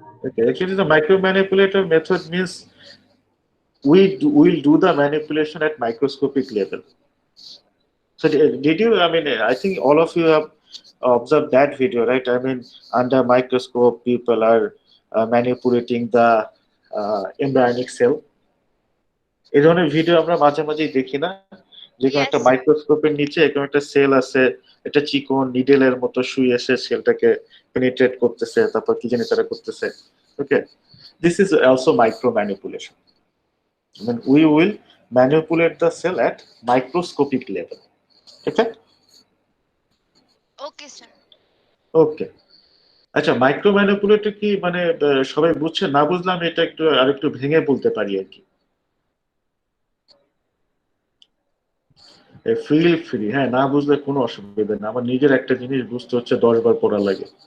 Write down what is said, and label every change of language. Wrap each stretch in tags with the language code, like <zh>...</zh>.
<en>Okay, actually, the micromanipulator method means we'll do the manipulation at microscopic level. So, did you? I mean, I think all of you have observed that video, right? I mean, under microscope, people are manipulating the embryonic cell.</en> <bn>এই ধরনের video আমরা মাঝে মাঝেই দেখি না, যেখানে</bn> <en>Yes,</en> <bn>একটা</bn> <en>sir.</en> <bn>মাইক্রোস্কোপের নিচে এরকম একটা সেল আছে, একটা চিকন নিডেলের মতো শুয়ে এসে সেলটাকে পেনিট্রেট করতেছে, তারপর কি জানি তারা করতেছে।</bn> <en>Okay, this is also micro manipulation. I mean, we will manipulate the cell at microscopic level. Okay? Okay, sir.</en> <bn>ওকে, আচ্ছা, মাইক্রো ম্যানিপুলেটর কি মানে সবাই বুঝছে? না বুঝলে আমি এটা একটু আরেকটু ভেঙে বলতে পারি আর কি।</bn> <en>feel free,</en> <bn>হ্যাঁ, না বুঝলে কোনো অসুবিধা নেই। আমার নিজের একটা জিনিস বুঝতে হচ্ছে 10 বার পড়া লাগে।</bn>